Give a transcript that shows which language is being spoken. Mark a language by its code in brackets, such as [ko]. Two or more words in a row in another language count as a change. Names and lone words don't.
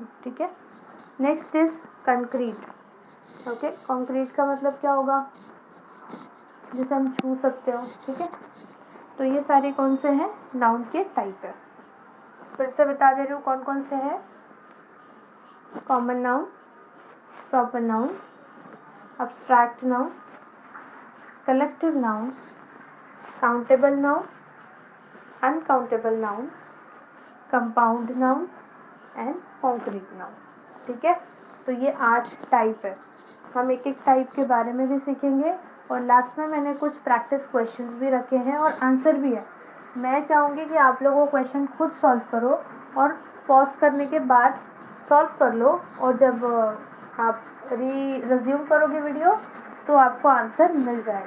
[hi] ठीक है। [en] next is concrete. [hi] ओके, कंक्रीट का मतलब क्या होगा, जिसे हम छू सकते हो। ठीक है, तो ये सारे कौन से हैं, नाउन के टाइप है। फिर से बता दे रही हूँ कौन कौन से हैं। [en] common noun, proper noun, abstract noun, collective noun, countable noun, uncountable noun, compound noun and concrete noun। [hi] ठीक है, तो ये 8 टाइप है। हम एक एक टाइप के बारे में भी सीखेंगे और लास्ट में मैंने कुछ [en] practice questions [hi] भी रखे हैं और आंसर भी है। मैं चाहूँगी कि आप लोगों को क्वेश्चन खुद सॉल्व करो और पॉज करने के बाद सॉल्व कर लो, और जब आप रिज्यूम करोगे वीडियो तो आपको आंसर मिल जाएगा।